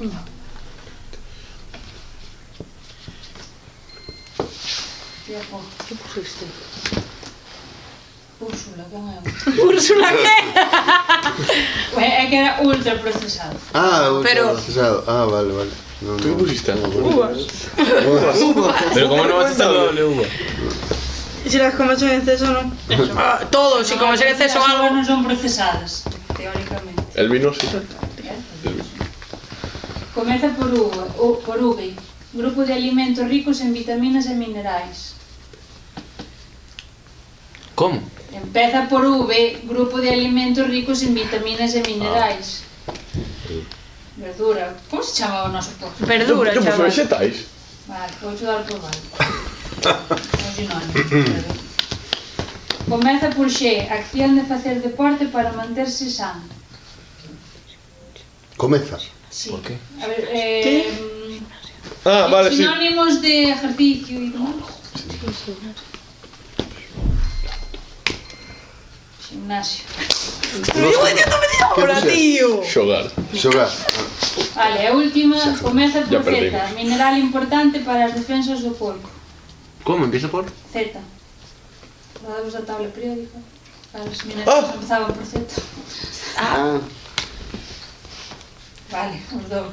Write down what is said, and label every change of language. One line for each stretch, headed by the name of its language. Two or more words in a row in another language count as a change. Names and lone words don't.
Galician: Que pusiste? Úrsula, quen é? Úrsula que? É que era ultra procesado. Procesado. Ah,
Spanish: vale. No, ¿Tú qué pusiste? Uvas. Pero ¿cómo no vas a estar doble uva? Si las comes en exceso, no. Todo, si comes en exceso
Galician: As algo... uvas non son procesadas, teóricamente.
Spanish: El vino sí.
Galician: Comeza por V, grupo de alimentos ricos en vitaminas e minerais.
Spanish: ¿Cómo?
Galician: Empeza por V, grupo de alimentos ricos en vitaminas e minerais. Verdura. Como se chamaba o noso posto? Verdura, chaval. chaval. Vegetais? Vale, vou dar por vale. É sinónimo. Comeza por X, acción de facer deporte para manterse sano. Comezas. Sí.
Spanish: ¿Por qué? A ver, Vale, sí. sinónimos de ejercicio y demás. Gimnasio. Hola, tío.
Galician: Xogar. Vale, a última comeza
Spanish: Ya
Galician: por Z,
Spanish: perdimos.
Galician: mineral importante para as defensas do corpo.
Spanish: ¿Cómo? ¿Empieza por? Z.
Galician: Dados da tabla periódica. As minerales empezaban por Z. Vale, os dous.